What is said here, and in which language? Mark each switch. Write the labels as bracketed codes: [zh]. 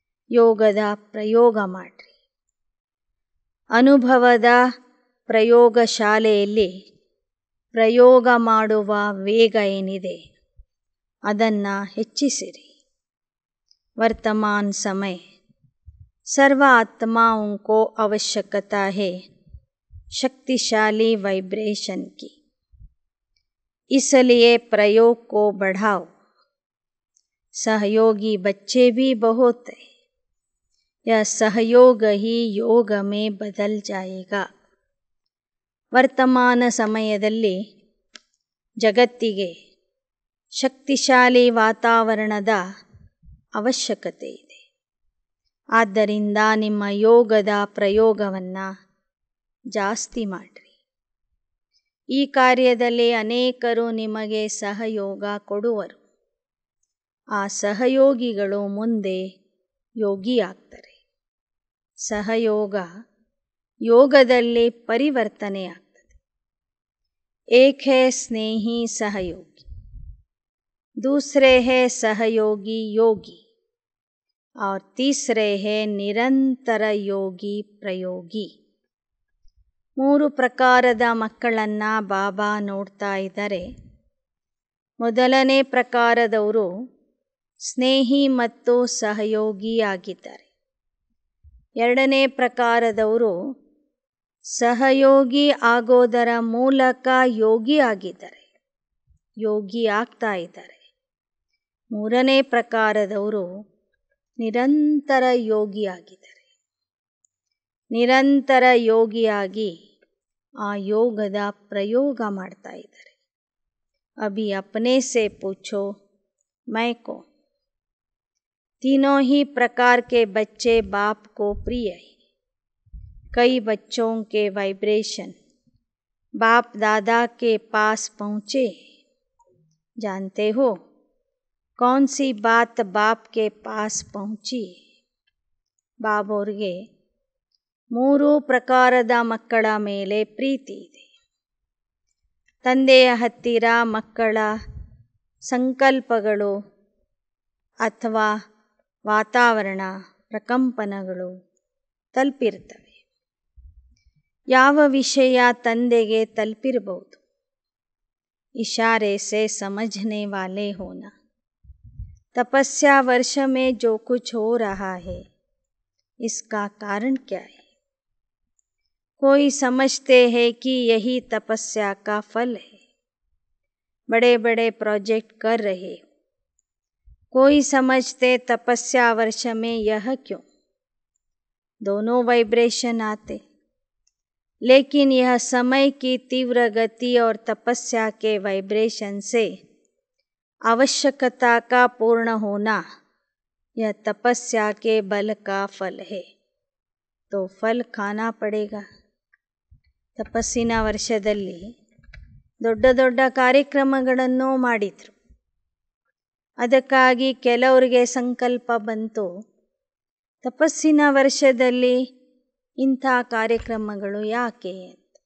[kn] ಯೋಗದ ಪ್ರಯೋಗ ಮಾಡಿರಿ. ಅನುಭವದ ಪ್ರಯೋಗಶಾಲೆಯಲ್ಲಿ ಪ್ರಯೋಗ ಮಾಡುವ ವೇಗ ಏನಿದೆ ಅದನ್ನು ಹೆಚ್ಚಿಸಿರಿ. [hi] वर्तमान समय सर्व आत्माओं को आवश्यकता है शक्तिशाली वाइब्रेशन की, इसलिए प्रयोग को बढ़ाओ. सहयोगी बच्चे भी बहुत हैं, यह सहयोग ही योग में बदल जाएगा. [kn] ವರ್ತಮಾನ ಸಮಯದಲ್ಲಿ ಜಗತ್ತಿಗೆ ಶಕ್ತಿಶಾಲಿ ವಾತಾವರಣದ ಅವಶ್ಯಕತೆ ಇದೆ. ಆದ್ದರಿಂದ ನಿಮ್ಮ ಯೋಗದ ಪ್ರಯೋಗವನ್ನು ಜಾಸ್ತಿ ಮಾಡಿರಿ. ಈ ಕಾರ್ಯದಲ್ಲಿ ಅನೇಕರು ನಿಮಗೆ ಸಹಯೋಗ ಕೊಡುವರು. ಆ ಸಹಯೋಗಿಗಳು ಮುಂದೆ ಯೋಗಿಯಾಗ್ತಾರೆ. ಸಹಯೋಗ ಯೋಗದಲ್ಲಿ ಪರಿವರ್ತನೆ ಆಗ್ತದೆ. [hi] एक है स्नेही सहयोगी, दूसरे है सहयोगी योगी और तीसरे है निरंतर योगी प्रयोगी. [kn] 3 ಪ್ರಕಾರದ ಮಕ್ಕಳನ್ನು ಬಾಬಾ ನೋಡ್ತಾ ಇದ್ದಾರೆ. ಮೊದಲನೇ ಪ್ರಕಾರದವರು ಸ್ನೇಹಿ ಮತ್ತು ಸಹಯೋಗಿ ಆಗಿದ್ದಾರೆ. ಎರಡನೇ ಪ್ರಕಾರದವರು ಸಹಯೋಗಿ ಆಗೋದರ ಮೂಲಕ ಯೋಗಿ ಆಗಿದ್ದಾರೆ, ಯೋಗಿ ಆಗ್ತಾ ಇದ್ದಾರೆ. ಮೂರನೇ ಪ್ರಕಾರದವರು ನಿರಂತರ ಯೋಗಿ ಆಗಿದ್ದಾರೆ. ನಿರಂತರ ಯೋಗಿಯಾಗಿ ಆ ಯೋಗದ ಪ್ರಯೋಗ ಮಾಡ್ತಾ ಇದ್ದಾರೆ. [hi] ಅಭಿ ಅಪನೆ ಸೆ ಪೂಛೋ ಮೈ ಕೌನ್. तीनों ही प्रकार के बच्चे बाप को प्रिय है. कई बच्चों के वाइब्रेशन बाप दादा के पास पहुँचे. जानते हो कौन सी बात बाप के पास पहुँची? [kn] ಬಾಬೋರ್ಗೆ 3 ಪ್ರಕಾರದ ಮಕ್ಕಳ ಮೇಲೆ ಪ್ರೀತಿ ಇದೆ. ತಂದೆಯ ಹತ್ತಿರ ಮಕ್ಕಳ ಸಂಕಲ್ಪಗಳು ಅಥವಾ ವಾತಾವರಣ ಪ್ರಕಂಪನಗಳು ತಲುಪಿರ್ತವೆ. ಯಾವ ವಿಷಯ ತಂದೆಗೆ ತಲುಪಿರಬಹುದು? [hi] इशारे से समझने वाले होना. तपस्या वर्ष में जो कुछ हो रहा है इसका कारण क्या है? कोई समझते हैं कि यही तपस्या का फल है. बड़े बड़े प्रोजेक्ट कर रहे हो. कोई समझते तपस्या वर्ष में यह क्यों? दोनों वाइब्रेशन आते, लेकिन यह समय की तीव्र गति और तपस्या के वाइब्रेशन से आवश्यकता का पूर्ण होना, यह तपस्या के बल का फल है. तो फल खाना पड़ेगा. [kn] ತಪಸ್ಸಿನ ವರ್ಷದಲ್ಲಿ ದೊಡ್ಡ ದೊಡ್ಡ ಕಾರ್ಯಕ್ರಮಗಳನ್ನು ಮಾಡಿದರು. ಅದಕ್ಕಾಗಿ ಕೆಲವರಿಗೆ ಸಂಕಲ್ಪ ಬಂತು, ತಪಸ್ಸಿನ ವರ್ಷದಲ್ಲಿ ಇಂಥ ಕಾರ್ಯಕ್ರಮಗಳು ಯಾಕೆ ಅಂತ.